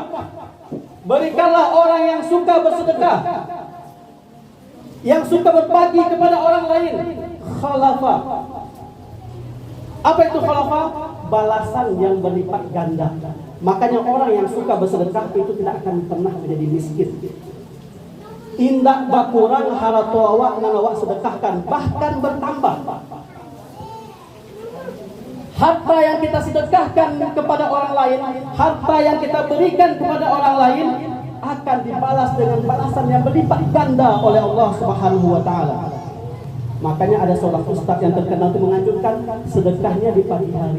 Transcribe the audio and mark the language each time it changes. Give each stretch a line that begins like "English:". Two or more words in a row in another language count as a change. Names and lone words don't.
Indonesian: Berikanlah orang yang suka bersedekah, yang suka berbagi kepada orang lain. Khalafa. Apa itu khalafa? Balasan yang berlipat ganda. Makanya orang yang suka bersedekah itu tidak akan pernah menjadi miskin.
Minangkabau: Indak bakurang haratu awak nan awak sedekahkan, bahkan bertambah.
Indonesian: Harta yang kita sedekahkan kepada orang lain, harta yang kita berikan kepada orang lain akan dibalas dengan balasan yang berlipat ganda oleh Allah Subhanahu wa taala. Makanya ada seorang ustaz yang terkenal itu menganjurkan sedekahnya di pagi hari.